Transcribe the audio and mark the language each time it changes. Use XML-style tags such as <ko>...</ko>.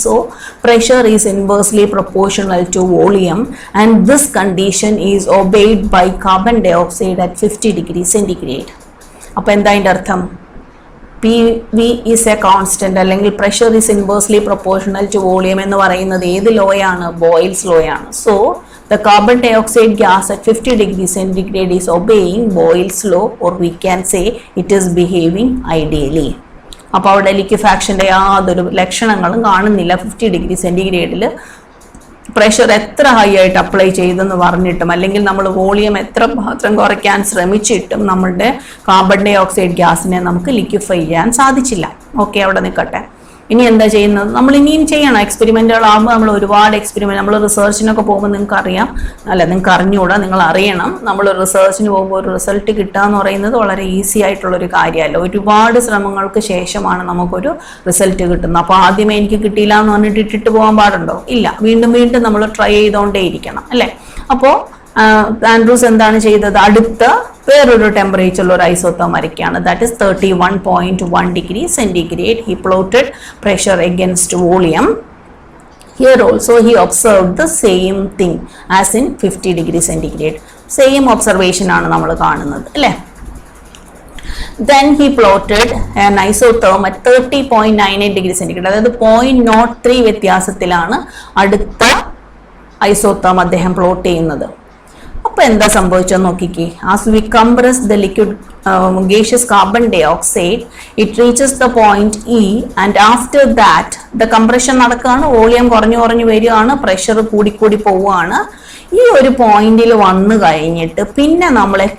<en>So pressure is inversely proportional to volume and this condition is obeyed by carbon dioxide at 50 degree centigrade.</en> <ml>അപ്പോൾ എന്താ അതിൻ്റെ അർത്ഥം?</ml> <en>PV is a constant അല്ലെങ്കിൽ pressure is inversely proportional to volume</en> <ml>എന്ന് പറയുന്നത് ഏത് ലോയാണ്? Boils ലോയാണ്.</ml> <en>So the carbon dioxide gas at 50 degree centigrade is obeying Boyle's law, or we can say it is behaving ideally.</en> <ml>അപ്പോൾ അവിടെ ലിക്വിഫാക്ഷൻ്റെ യാതൊരു ലക്ഷണങ്ങളും കാണുന്നില്ല. 50 degree centigradeൽ pressure എത്ര ഹൈ ആയിട്ട് അപ്ലൈ ചെയ്തെന്ന് പറഞ്ഞിട്ടും അല്ലെങ്കിൽ നമ്മൾ വോളിയം എത്ര മാത്രം കുറയ്ക്കാൻ ശ്രമിച്ചിട്ടും നമ്മളുടെ കാർബൺ ഡയോക്സൈഡ് ഗ്യാസിനെ നമുക്ക് ലിക്വിഫൈ ചെയ്യാൻ സാധിച്ചില്ല. ഓക്കെ, അവിടെ നിൽക്കട്ടെ. ഇനി എന്താ ചെയ്യുന്നത്? നമ്മൾ ഇനിയും ചെയ്യണം. എക്സ്പെരിമെൻറ്റുകളാകുമ്പോൾ നമ്മൾ ഒരുപാട് എക്സ്പെരിമെൻറ്റ്, നമ്മൾ റിസർച്ചിനൊക്കെ പോകുമ്പോൾ നിങ്ങൾക്ക് അറിയാം, നിങ്ങൾക്ക് അറിഞ്ഞുകൂടാ, നിങ്ങൾ അറിയണം. നമ്മൾ റിസർച്ചിന് പോകുമ്പോൾ ഒരു റിസൾട്ട് കിട്ടുക എന്ന് പറയുന്നത് വളരെ ഈസി ആയിട്ടുള്ളൊരു കാര്യമല്ല. ഒരുപാട് ശ്രമങ്ങൾക്ക് ശേഷമാണ് നമുക്കൊരു റിസൾട്ട് കിട്ടുന്നത്. അപ്പോൾ ആദ്യമേ എനിക്ക് കിട്ടിയില്ല എന്ന് പറഞ്ഞിട്ട് ഇട്ടിട്ട് പോകാൻ പാടുണ്ടോ? ഇല്ല, വീണ്ടും നമ്മൾ ട്രൈ ചെയ്തുകൊണ്ടേ ഇരിക്കണം അല്ലേ? അപ്പോൾ ആൻഡ്രൂസ് എന്താണ് ചെയ്തത്? അടുത്ത വേറൊരു ടെമ്പറേച്ചറിൽ ഒരു ഐസോതേം വരയ്ക്കുകയാണ്.</ml> <en>That is 31.1 degree centigrade. He plotted pressure against volume. Here also he observed the same thing as in 50 degree centigrade. Same observation</en> <ml>ആണ് നമ്മൾ കാണുന്നത് അല്ലേ?</ml> <en>Then he plotted an isotherm at 30.98 degree centigrade.</en> <ml>അതായത് 0.03 വ്യത്യാസത്തിലാണ് അടുത്ത ഐസോതേം അദ്ദേഹം പ്ലോട്ട് ചെയ്യുന്നത്. അപ്പോൾ എന്താ സംഭവിച്ചെന്ന് നോക്കിക്കേ.</ml> <en>as we compress the liquid gaseous carbon dioxide, it reaches the point E, and after that the compression</en> <ml>നടക്കുകയാണ്, വോളിയം കുറഞ്ഞു വരികയാണ്, പ്രഷർ കൂടി പോവുകയാണ്. ഈ ഒരു പോയിന്റിൽ വന്നു കഴിഞ്ഞിട്ട് പിന്നെ നമ്മൾ</ml>